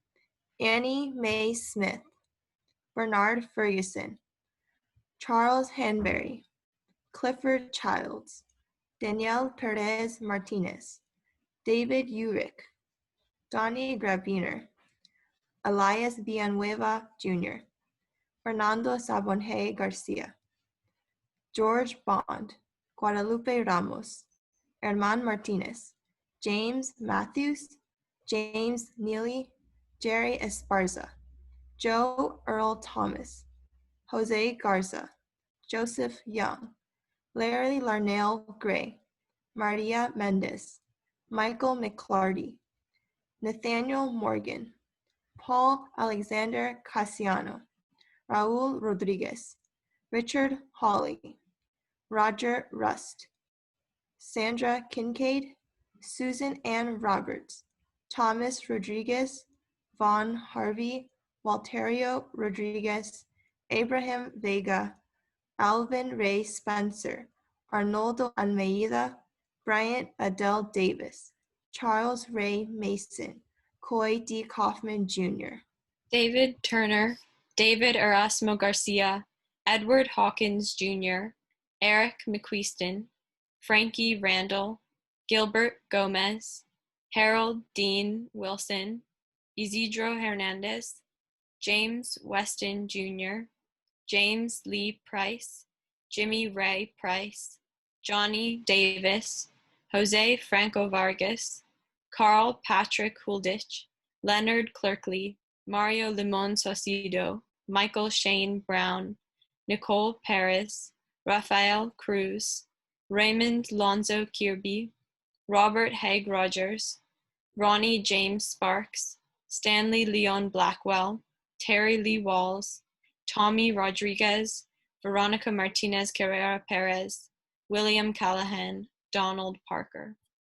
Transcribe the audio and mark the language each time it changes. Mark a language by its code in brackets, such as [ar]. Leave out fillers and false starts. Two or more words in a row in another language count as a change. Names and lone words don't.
[en] Annie Mae Smith, Bernard Ferguson, Charles Hanbury, Clifford Childs, Danielle Perez Martinez, David Urick, Donnie Graviner, Elias Villanueva Jr., Fernando Sabonje Garcia, George Bond, Guadalupe Ramos, Herman Martinez, James Matthews, James Neely, Jerry Esparza, Joe Earl Thomas, Jose Garza, Joseph Young, Larry Larnell Gray, Maria Mendez, Michael McClarty, Nathaniel Morgan, Paul Alexander Casiano, Raul Rodriguez, Richard Hawley, Roger Rust, Sandra Kincaid, Susan Ann Roberts, Thomas Rodriguez, Vaughn Harvey, Walterio Rodriguez, Abraham Vega, Alvin Ray Spencer, Arnoldo Almeida, Bryant Adele Davis, Charles Ray Mason, Coy D. Kaufman Jr., David Turner, David Erasmo Garcia, Edward Hawkins Jr., Eric McQuiston, Frankie Randall, Gilbert Gomez, Harold Dean Wilson, Isidro Hernandez, James Weston Jr., James Lee Price, Jimmy Ray Price, Johnny Davis, Jose Franco Vargas, Carl Patrick Huldich, Leonard Clerkley, Mario Limon Saucedo, Michael Shane Brown, Nicole Perez, Rafael Cruz, Raymond Lonzo Kirby, Robert Haig Rogers, Ronnie James Sparks, Stanley Leon Blackwell, Terry Lee Walls, Tommy Rodriguez, Veronica Martinez Carrera Perez, William Callahan, Donald Parker.